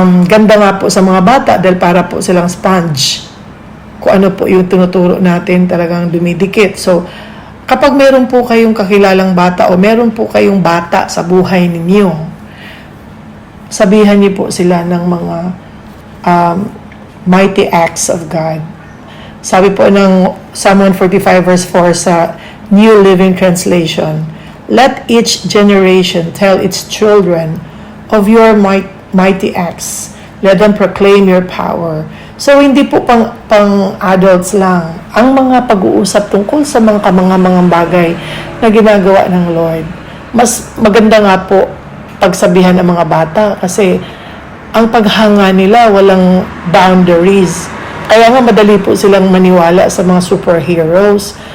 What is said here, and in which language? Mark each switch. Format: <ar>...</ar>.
<tl>Ganda nga po sa mga bata dahil para po silang sponge. Kung ano po yung tinuturo natin talagang dumidikit. So, kapag meron po kayong kakilalang bata o meron po kayong bata sa buhay ninyo, sabihan niyo po sila ng mga</tl> <en>mighty acts of God.</en> <tl>Sabi po ng</tl> <en>Psalm 145 verse 4 sa New Living Translation, let each generation tell its children of your mighty acts. Let them proclaim your power.</en> <tl>So, hindi po pang adults lang. Ang mga pag-uusap tungkol sa mga bagay na ginagawa ng Lord. Mas maganda nga po pagsabihan ng mga bata kasi ang paghanga nila walang boundaries. Kaya nga madali po silang maniwala sa mga superheroes.</tl>